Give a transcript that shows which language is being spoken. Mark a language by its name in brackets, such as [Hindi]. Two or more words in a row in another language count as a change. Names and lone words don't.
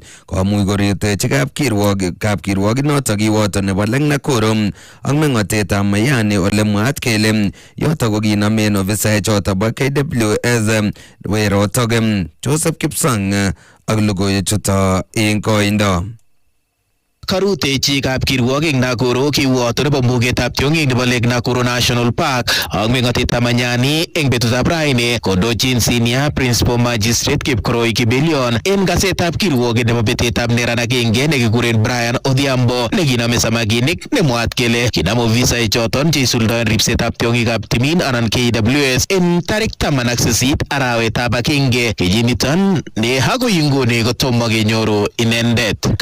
[Kalenjin] Komuch korutechi kapkirwogik noto kiwoto nebo Lake Nakuru ak meng'otetab Mayani ole mwaat kele yoto kokinomen ofisaek choto bo KWS werotok. Joseph Kipsang ak logoiwek chuto en koindo. Karutechi kapkirwogik Nakuru kiwoto nebo mbugetab tiong'ik nebo Lake Nakuru National Park ak meng'otetab Manyani eng betutab raini kondochin [English] senior principal magistrate [Kalenjin] Kipkoroi Kibelion en kasetab kirwoget nebo betetab neran agenge nekikuren Brian Odhiambo nekinome samakinik nemwaat kele kinam ofisaek choton cheisuldoen ripsetab tiong'ikab timin anan KWS en tarik 18 arawetab agenge kenyiniton ne akoi inguni kotomo kenyoru inendet.